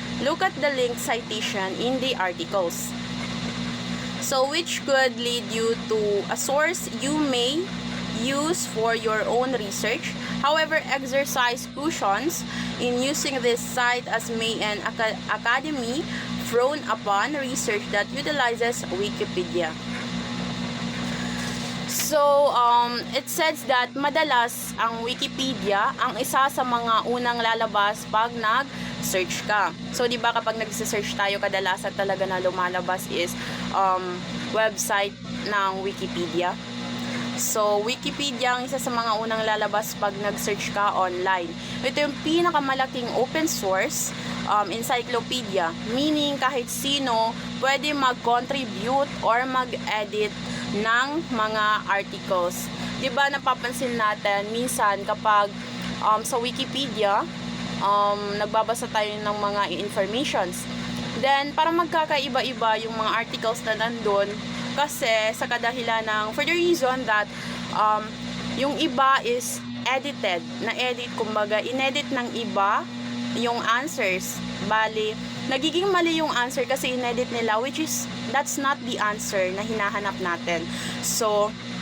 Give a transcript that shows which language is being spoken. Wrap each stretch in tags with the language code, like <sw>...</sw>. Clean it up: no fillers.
<en>Look at the link citation in the articles. So, which could lead you to a source you may use for your own research. However, exercise cautions in using this site as may an academy frown upon research that utilizes Wikipedia. So, it says that</en> <tl>madalas ang Wikipedia ang isa sa mga unang lalabas pag nag-search ka. So, di ba kapag nag-search tayo, kadalasan talaga na lumalabas is website ng Wikipedia. So, Wikipedia ang isa sa mga unang lalabas pag nag-search ka online. Ito yung pinakamalaking open source encyclopedia, meaning kahit sino pwede mag-contribute or mag-edit ng mga articles. Diba napapansin natin minsan kapag sa Wikipedia nagbabasa tayo ng mga informations, then parang magkakaiba-iba yung mga articles na nandun kasi sa kadahilan ng</tl> <en>for the reason that</en> <tl>yung iba is edited, kumbaga inedit ng iba yung answers. Bali, nagiging mali yung answer kasi inedit nila,</tl> <en>which is that's not the answer</en> <tl>na hinahanap natin. So,</tl>